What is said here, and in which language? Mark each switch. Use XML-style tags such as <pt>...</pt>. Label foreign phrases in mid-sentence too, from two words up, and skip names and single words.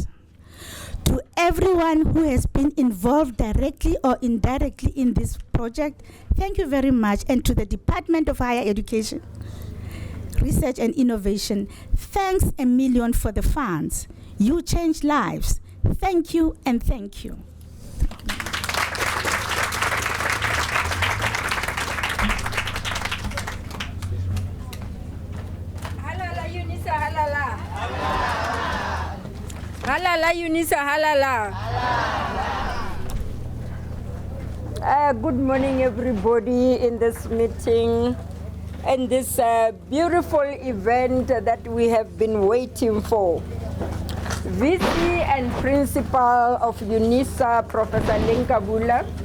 <en>To everyone who has been involved directly or indirectly in this project, thank you very much. And to the Department of Higher Education, Research and Innovation, thanks a million for the funds. You changed lives. Thank you and thank you.</en> <zu>Halala Unisa, halala. Halala Unisa, halala.</zu> <en>Good morning, everybody in this meeting and this beautiful event that we have been waiting for. VC and Principal of Unisa, Professor LenkaBula.</en>